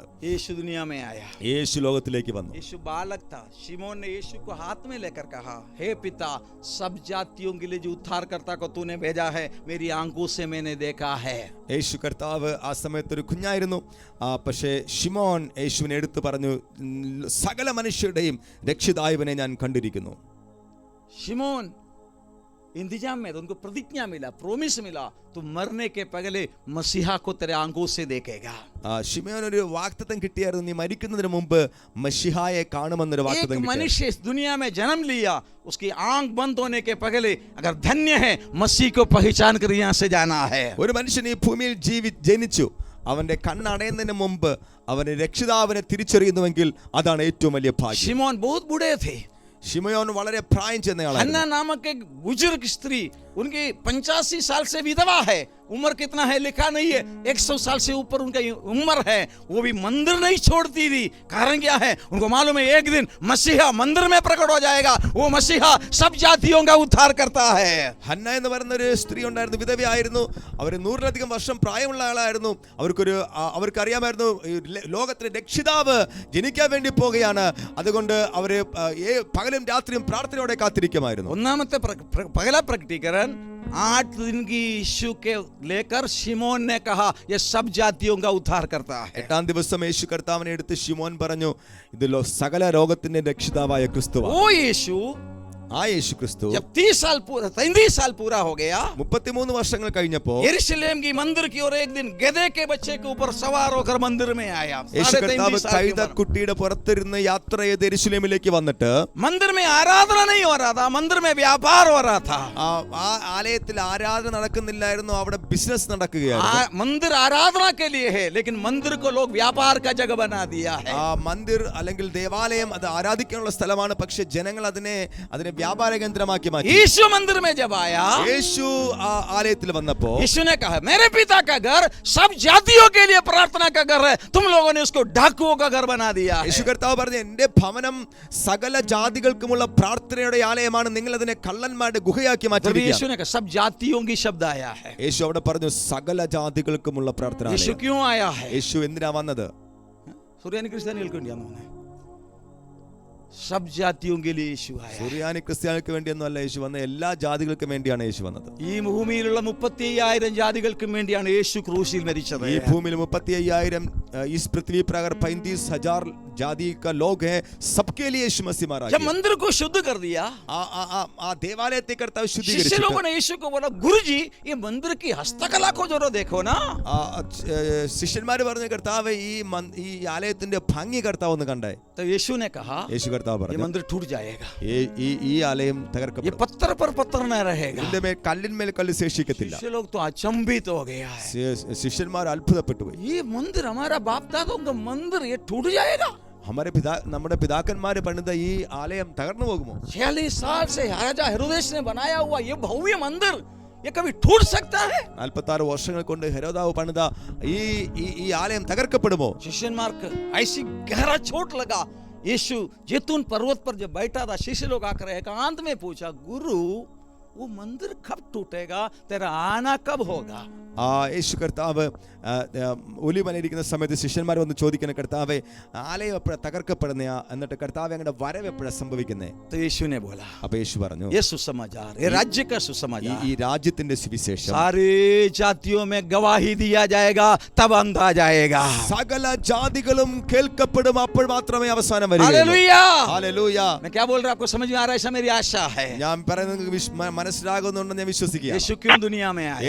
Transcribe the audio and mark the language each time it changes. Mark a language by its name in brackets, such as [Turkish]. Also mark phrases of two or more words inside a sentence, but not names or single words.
[Hindi] यीशु दुनिया में आया. [Malayalam] യേശു ലോകത്തിലേക്ക് വന്നു. [Hindi] यीशु बालक था. शिमोन ने यीशु को हाथ में लेकर कहा, हे पिता, सब जातियों के लिए जो उद्धारकर्ता को तूने भेजा है मेरी आंखों से मैंने देखा है. [Malayalam] യേശു കർത്താവ് ആ സമയത്ത് ഒരു കുഞ്ഞായിരുന്നു. പക്ഷേ ശിമോൻ യേശുവിനെ എടുത്തു പറഞ്ഞു, സകല മനുഷ്യരുടെയും രക്ഷിതാവിനെ ഞാൻ കണ്ടിരിക്കുന്നു. [Hindi] शिमोन इंतजाम में उनको प्रतिज्ञा मिला, प्रोमिस मिला, तो मरने के पहले मसीहा को तेरे आंखों से देखेगा. [Malayalam] ശിമോൻ ഒരു വാഗ്ദത്തം കിട്ടിയായിരുന്നു, നീ മരിക്കുന്നതിന് മുമ്പ് മശിഹായെ കാണുമെന്നൊരു വാഗ്ദത്തം [Hindi] एक [Malayalam] കിട്ടി. [Hindi] मनुष्य इस दुनिया में जन्म लिया, उसकी आंख बंद होने के पहले अगर धन्य है मसीह को पहचान कर यहाँ से जाना है. [Malayalam] ഒരു മനുഷ്യൻ ഈ ഭൂമിയിൽ ജനിച്ചു, അവന്റെ കണ്ണടയുന്നതിന് മുമ്പ് അവന് രക്ഷിതാവിനെ തിരിച്ചറിയുന്നുവെങ്കിൽ അതാണ് ഏറ്റവും വലിയ ഭാഗ്യം. [Hindi] शिमोन बहुत बूढ़े थे. [Malayalam] ശിമയോൻ വളരെ പ്രായം ചെന്നയാളായിരുന്നു. [Hindi] हन्ना नामक एक बुजुर्ग स्त्री, उनकी 85 साल से विधवा है. उम्र कितना है लिखा नहीं है, 100 साल से ऊपर उनका उम्र है. वो भी मंदिर नहीं छोड़ती थी. कारण क्या है? उनको मालूम है एक दिन मसीहा मंदिर में प्रकट हो जाएगा. वो मसीहा सब जातियों का उद्धार करता है. [Malayalam] ഹന്ന എന്ന് പറയുന്ന ഒരു സ്ത്രീ ഉണ്ടായിരുന്നു, വിധവയായിരുന്നു. അവർ 100-ലധികം വർഷം പ്രായമുള്ള ആളായിരുന്നു. അവർക്കറിയാമായിരുന്നു ലോകത്തിലെ രക്ഷിതാവ് ജനിക്കാൻ വേണ്ടി പോകുകയാണ്. അതുകൊണ്ട് അവര് പകലും രാത്രിയും പ്രാർത്ഥനയോടെ കാത്തിരിക്കുമായിരുന്നു. [Hindi] ഒന്നാമത്തെ पहला प्रकटीकरण 8 दिन की यीशु के लेकर शिमोन ने कहा ये सब जातियों का उद्धार करता है. [Malayalam] 8-ാം ദിവസം യേശു കർത്താവിനെ എടുത്ത് ശിമോൻ പറഞ്ഞു, ഇത് സകല ലോകത്തിന്റെ രക്ഷിതാവായ ക്രിസ്തുവാണ്. [Hindi] वो यीशु [Malayalam] ആ യേശു ക്രിസ്തു [Hindi] जब 33 साल पूरा हो गया, [Malayalam] 33 വർഷങ്ങൾ കഴിഞ്ഞപ്പോൾ [Hindi] यरूशलेम की मंदिर की ओर एक दिन गधे के बच्चे के ऊपर सवार होकर मंदिर में आया. [Malayalam] യേശു കർത്താവ് കഴുതക്കുട്ടിയുടെ പുറത്തിരുന്ന് യാത്ര ചെയ്ത് യെരൂശലേമിലേക്ക് വന്നിട്ട് [Hindi] मंदिर में आराधना नहीं हो रहा था, मंदिर में व्यापार हो रहा था. [Malayalam] ആ ആലയത്തിൽ ആരാധന നടക്കുന്നില്ലായിരുന്നു, അവിടെ ബിസിനസ് നടക്കുകയായിരുന്നു. [Hindi] मंदिर आराधना के लिए है, लेकिन मंदिर को लोग व्यापार का जगह बना दिया है. [Malayalam] മന്ദിർ അല്ലെങ്കിൽ ദേവാലയം അത് ആരാധിക്കാനുള്ള സ്ഥലമാണ്, പക്ഷെ ജനങ്ങൾ അതിനെ വ്യാപാര കേന്ദ്രമാക്കി മാറ്റി. [Hindi] यीशु मंदिर में जब आया, [Malayalam] യേശു ആ ആലയത്തിൽ വന്നപ്പോൾ [Hindi] यीशु ने कहा मेरे पिता का घर सब जातियों के लिए प्रार्थना का घर है, तुम लोगों ने उसको डाकुओं का घर बना दिया है. [Malayalam] യേശു കർത്താവ് പറഞ്ഞു, എന്റെ ഭവനം സകല ജാതികൾക്കുമുള്ള പ്രാർത്ഥനയുടെ ആലയമാണ്, നിങ്ങൾ അതിനെ കള്ളന്മാരുടെ ഗുഹയാക്കി മാറ്റിയിരിക്കുകയാണ്. [Hindi] यीशु ने कहा सब जातियों की शब्द आया है. [Malayalam] യേശു അവിടെ പറഞ്ഞു സകല ജാതികൾക്കുമുള്ള പ്രാർത്ഥന. [Hindi] यीशु क्यों आया है? [Malayalam] യേശു എന്തിനാ വന്നത്? സുറിയാനി ക്രിസ്ത്യാനികൾക്ക് വേണ്ടിയാണ്. [Hindi] सब जातियों के लिए यीशु आया. [Malayalam] സുറിയാനി ക്രിസ്ത്യാനികൾക്ക് വേണ്ടിയൊന്നുമല്ല യേശു വന്നത്, എല്ലാ ജാതികൾക്കും വേണ്ടിയാണ് യേശു വന്നത്. ഈ ഭൂമിയിലുള്ള 35,000 ജാതികൾക്കും വേണ്ടിയാണ് യേശു ക്രൂശിൽ മരിച്ചത്. ഈ ഭൂമിയിൽ 35,000 [Hindi] इस पृथ्वी पर अगर 35,000 जाति का लोग हैं, सबके लिए यीशु मसीह मारा गया. जब मंदिर को शुद्ध कर दिया, देवालय करता हुआ शिष्य लोगों ने यीशु को बोला, गुरुजी ये मंदिर की हस्तकला को जरा देखो ना. [Malayalam] ശിഷ്യന്മാർ പറഞ്ഞു, കർത്താവേ ഈ ആലയത്തിന്റെ ഭംഗി കർത്താവ് ഒന്ന് കണ്ടേ. [Hindi] तो यीशु ने कहा, [Malayalam] യേശു കർത്താവ് പറഞ്ഞു, [Hindi] ये मंदिर टूट जाएगा, [Malayalam] ഈ ആലയം തകർക്കപ്പെടും, [Hindi] ये पत्थर पर पत्थर न रहेगा. [Malayalam] ഇതിന്റെ മേൽ കല്ലിന്മേൽ കല്ല് ശേഷിക്കത്തില്ല. [Hindi] शिष्य लोग तो अचंभित हो गया है. [Malayalam] ശിഷ്യന്മാർ അത്ഭുതപ്പെട്ടു പോയി. [Hindi] ये मंदिर हमारा बाप दादों का मंदिर ये टूट जाएगा. [Malayalam] നമ്മുടെ പിതാക്കന്മാര് പണിത ഈ ആലയം തകർന്നു പോകുമോ? [Hindi] 46 साल से राजा हेरोदेस ने बनाया हुआ ये भव्य मंदिर ये कभी टूट सकता है? [Malayalam] 46 വർഷങ്ങൾ കൊണ്ട് ഹെരോദാവ് പണിത ഈ ആലയം തകർക്കപ്പെടുമോ? [Hindi] शिष्यन्मार्ग ऐसी गहरा चोट लगा। यीशु जैतून पर्वत पर जब बैठा था, शिष्य लोग आकर एकांत में पूछा, गुरु वो मंदिर कब टूटेगा, तेरा आना कब होगा? [Malayalam] യേശു കർത്താവ് ഒലിവനിരിക്കുന്ന സമയത്ത് ശിഷ്യന്മാർ വന്ന് ചോദിക്കുന്ന, കർത്താവെ ആലയം എപ്പോഴാണ് തകർക്കപ്പെടുന്ന, എന്നിട്ട് കർത്താവ് അങ്ങയുടെ വരവ് എപ്പോഴാണ് സംഭവിക്കുന്നത്? [Hindi] तो यीशु ने बोला, [Malayalam] അപ്പൊ യേശു പറഞ്ഞു, [Hindi] ये सुसमाचार, ये राज्य का सुसमाचार, [Malayalam] ഈ രാജ്യത്തിന്റെ സുവിശേഷം [Hindi] सारे जातियों में गवाही दिया जाएगा, तब अंत आ जाएगा। [Malayalam] സകല ജാതികളും കേൾക്കപ്പെടും, അപ്പോൾ മാത്രമേ അവസാനം വരൂ। [Hindi] हालेलुया। [Malayalam] ഹല്ലേലൂയ। [Hindi] मैं क्या बोल रहा हूं, आपको समझ में आ रहा है? ऐसा मेरी आशा है। [Malayalam] ഞാൻ പറയുന്നത് മനസ്സിലാകുന്നുണ്ടെന്ന് ഞാൻ വിശ്വസിക്കുക। [Hindi] यीशु क्यों दुनिया में आया?